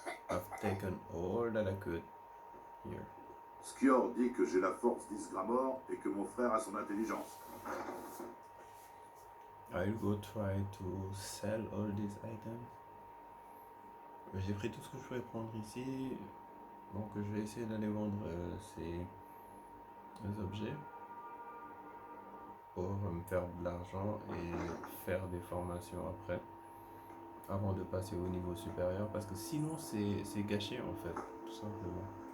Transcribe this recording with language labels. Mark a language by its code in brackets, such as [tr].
[en] I've taken all that I could here. [fr] Skior dit que j'ai la force d'Isgramor et que mon frère a son intelligence. [en] I'll go try to sell all these items. [fr] J'ai pris tout ce que je pouvais prendre ici. Donc je vais essayer d'aller vendre ces objets pour me faire de l'argent et faire des formations après, avant de passer au niveau supérieur, parce que sinon c'est gâché en fait, tout simplement.